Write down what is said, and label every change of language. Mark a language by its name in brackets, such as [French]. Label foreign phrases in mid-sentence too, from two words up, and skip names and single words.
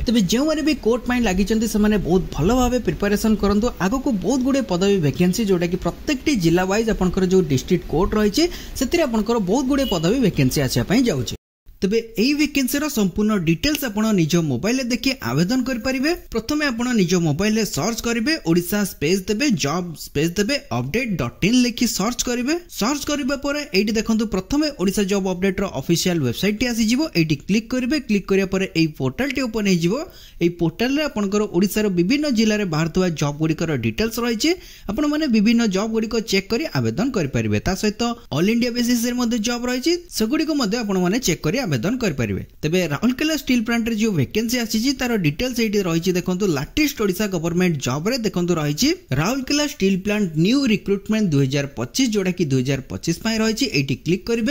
[Odia] ତେବେ ଯୋ ମାନେ ଭି କୋର୍ଟ ପାଇଁ ଲାଗି ଚାହାଁନ୍ତି ସେ ମାନେ ବହୁତ ଭଲ ଭାବେ ପ୍ରିପରେସନ କରନ୍ତୁ ଆଗ କୁ ବହୁତ ଗୁଡ଼ିଏ ପଦବୀ ଭ୍ୟାକାନ୍ସି ଯାହାକି ପ୍ରତ୍ୟେକଟି ଜିଲ୍ଲା ୱାଇଜ ଆପଣଙ୍କର ଯୋ [English] district court [Odia] ରହିଛି ସେଠିରେ ଆପଣଙ୍କର ବହୁତ ଗୁଡ଼ିଏ ପଦବୀ ଭ୍ୟାକାନ୍ସି ଅଛି ପାଇଁ ଯାଉଛି। ତେବେ ଏହି ଭ୍ୟାକାନ୍ସି ର ସମ୍ପୂର୍ଣ୍ଣ ଡିଟେଲ୍ସ ଆପଣ ନିଜ ମୋବାଇଲ ଦେଖି ଆବେଦନ କରି ପାରିବେ। ପ୍ରଥମେ ଆପଣ ନିଜ ମୋବାଇଲ ସର୍ଚ୍ଚ କରିବେ ଓଡ଼ିଶା ସ୍ପେସ ଦେବେ ଜବ ସ୍ପେସ ଦେବେ update.in ଲେଖି ସର୍ଚ୍ଚ କରିବେ। ସର୍ଚ୍ଚ କରିବା ପରେ ଏଠି ଦେଖନ୍ତୁ ପ୍ରଥମେ ଓଡ଼ିଶା ଜବ ଅପଡେଟ ର [English] official website [Odia] ଟି ଆସି ଯିବ ଏଠି କ୍ଲିକ କରିବେ। କ୍ଲିକ କରିବା ପରେ ଏହି ପୋର୍ଟାଲ ଟି ଓପନ ହୋଇ ଯିବ। ଏହି ପୋର୍ଟାଲ ରେ ଆପଣଙ୍କର ଓଡ଼ିଶା ର ବିଭିନ୍ନ ଜିଲ୍ଲା ରେ ବାହାରୁଥିବା ଜବ ଗୁଡ଼ିକର ଡିଟେଲ୍ସ ରହିଛି ଆପଣ ମାନେ ବିଭିନ୍ନ ଜବ ଗୁଡ଼ିକୁ ଚେକ କରି ଆବେଦନ କରି ପାରିବେ। ତା ସହିତ [English] all India basis [Odia] ରେ ମଧ୍ୟ ଜବ ରହିଛି ସେଗୁଡ଼ିକୁ ମଧ୍ୟ ଆପଣ ମାନେ ଚେକ କରି ଆବେଦନ କରି ପାରିବେ। ତେବେ ରାଉରକେଲା ଷ୍ଟିଲ ପ୍ଲାଣ୍ଟ ରେ ଯୋ ଭ୍ୟାକାନ୍ସି ଆସିଛି ତାର ଡିଟେଲ୍ସ ଏଠି ରହିଛି ଦେଖନ୍ତୁ [English] latest Odisha government job [Odia] ରେ ଦେଖନ୍ତୁ ରହିଛି [English] Rourkela Steel Plant New Recruitment 2025 [Odia] ଯୋଉଟା କି 2025 ପାଇଁ ରହିଛି ଏଠି କ୍ଲିକ କରିବେ।